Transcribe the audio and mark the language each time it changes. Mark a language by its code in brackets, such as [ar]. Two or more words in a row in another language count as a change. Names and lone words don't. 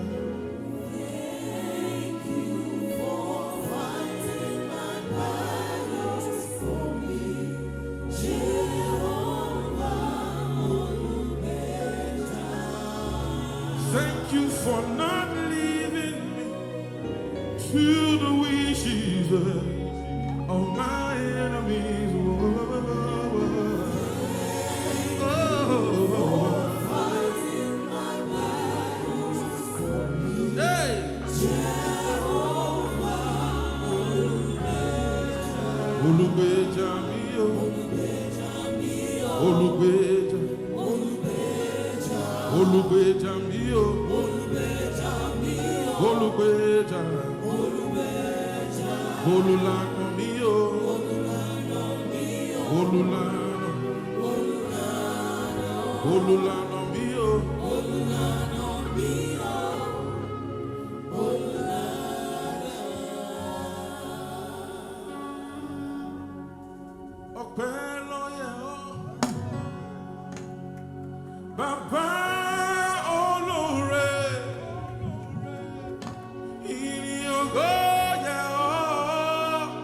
[en] Thank you for fighting my battles for me. [yo] Jehovah Olubeja. [en] Thank you for not leaving me to the wishes of my enemies. [yo] Olubeja mi o, Olubeja, Olubeja mi o, Olubeja, Olulana mi o, Olulana, Olulana mi o. Bàbá olóore, ìyìn ògo yẹ ọ́,